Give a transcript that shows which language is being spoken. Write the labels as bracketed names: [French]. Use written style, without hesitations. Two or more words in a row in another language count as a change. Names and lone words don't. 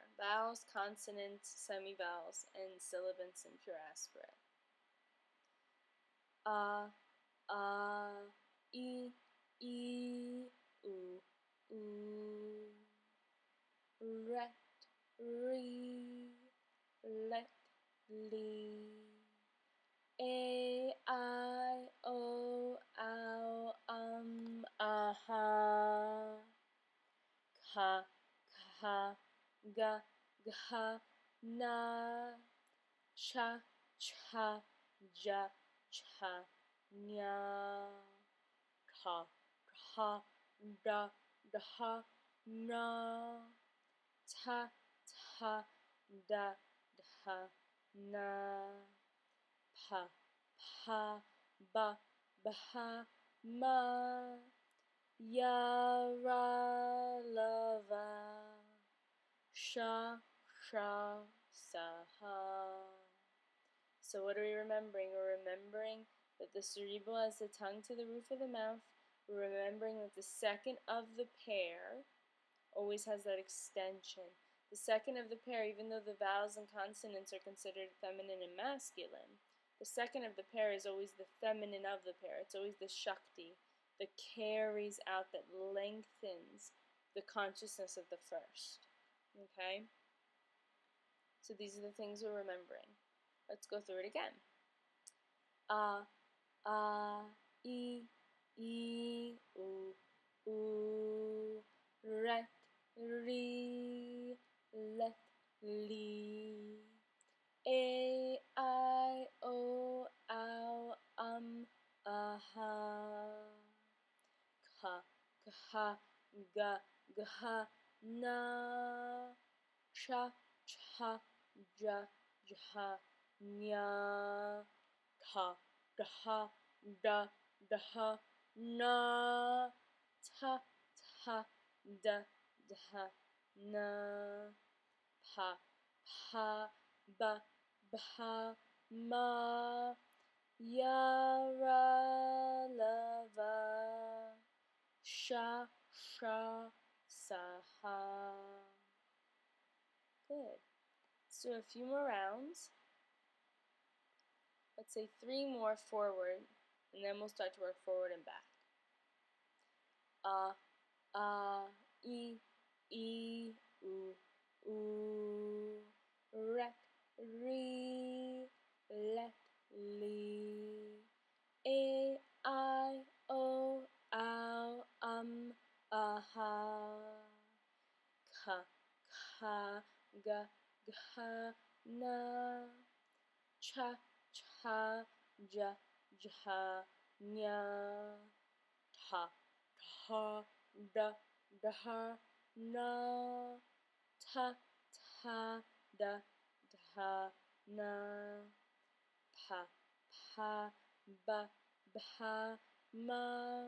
[English] Vowels, consonants, semivowels, and sibilants and pure aspirate. [Sanskrit] A, I, U, ret, re, let, li. A, I, O, ow, aha. Ka, kha, ga, gha, na. Cha, cha, ja, cha, nya. Ka, kha, da, dha, na. Ta, ta, da, dha, na. Pa, pa, ba, bha, ma. Ya, ra, lava. Sha, sha, saha. [English] So what are we remembering? We're remembering that the cerebral has the tongue to the roof of the mouth. We're remembering that the second of the pair always has that extension. The second of the pair, even though the vowels and consonants are considered feminine and masculine, the second of the pair is always the feminine of the pair. It's always the Shakti that carries out, that lengthens the consciousness of the first. Okay? So these are the things we're remembering. Let's go through it again. [Sanskrit] A, I, U, ret, re, let, li. A, I, O, ow, aha. Ka, kha, ga, gha, na. Cha, cha, ja, jha, nya. Ka, dha, da, dha, na. Ta, ta, da, dha, na. Pa, pa, ba, bha, ma. Ya, ra, lava. Sha, sha, saha. [English] Good. Let's do a few more rounds. Let's say 3 more forward, and then we'll start to work forward and back. [Sanskrit] A, I, U, ret, re, let, li. A, I, O, ow, aha. Ka, kha, ga, gha, na. Cha, cha, ja, jha, nya. Ta, ta, da, dha, na. Ta, ta, da, dha, na. Pa, pa, ba, bha, ma.